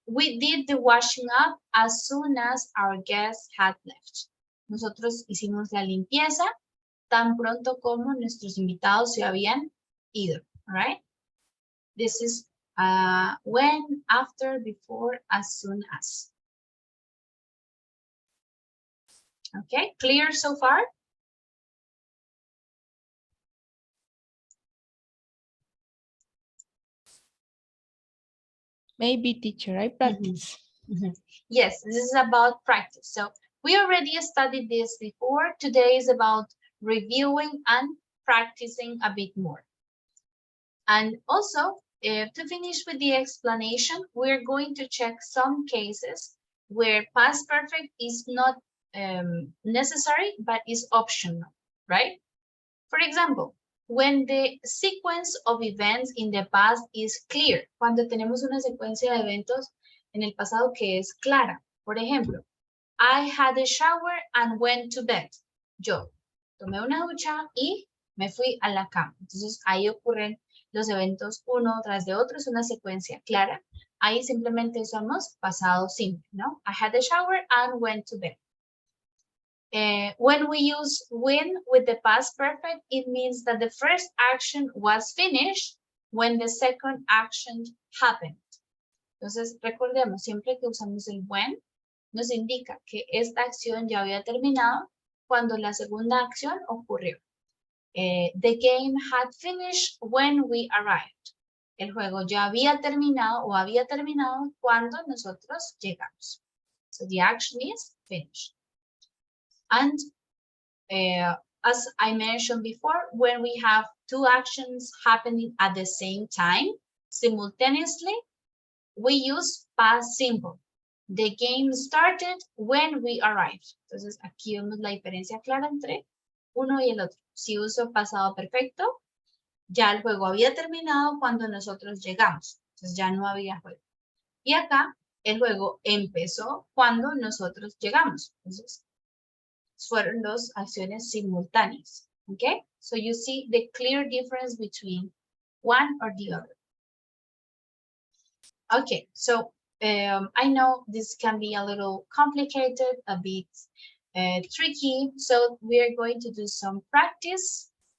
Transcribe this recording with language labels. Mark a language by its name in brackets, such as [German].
[English] We did the washing up as soon as our guests had left. [Spanish] Nosotros hicimos la limpieza tan pronto como nuestros invitados se habían ido. [English] All right? This is when, after, before, as soon as. Okay, clear so far? Maybe, teacher, I practice. Yes, this is about practice. So we already studied this before. Today is about reviewing and practicing a bit more. And also, to finish with the explanation, we're going to check some cases where past perfect is not necessary, but is optional, right? For example, when the sequence of events in the past is clear, [Spanish] cuando tenemos una secuencia de eventos en el pasado que es clara. Por ejemplo, [English] I had a shower and went to bed. [Spanish] Yo tomé una ducha y me fui a la cama. Entonces, ahí ocurren los eventos uno tras de otro, es una secuencia clara. Ahí simplemente usamos pasado simple, ¿no? [English] I had a shower and went to bed. When we use when with the past perfect, it means that the first action was finished when the second action happened. [Spanish] Entonces, recordemos, siempre que usamos el when, nos indica que esta acción ya había terminado cuando la segunda acción ocurrió. [English] The game had finished when we arrived. [Spanish] El juego ya había terminado o había terminado cuando nosotros llegamos. [English] So the action is finished. And as I mentioned before, when we have two actions happening at the same time, simultaneously, we use past simple. The game started when we arrived. [Spanish] Entonces, aquí vemos la diferencia clara entre uno y el otro. Si uso pasado perfecto, ya el juego había terminado cuando nosotros llegamos. Entonces, ya no había juego. Y acá, el juego empezó cuando nosotros llegamos. Entonces, fueron dos acciones simultáneas. [English] Okay? So you see the clear difference between one or the other. Okay, so I know this can be a little complicated, a bit tricky, so we are going to do some practice.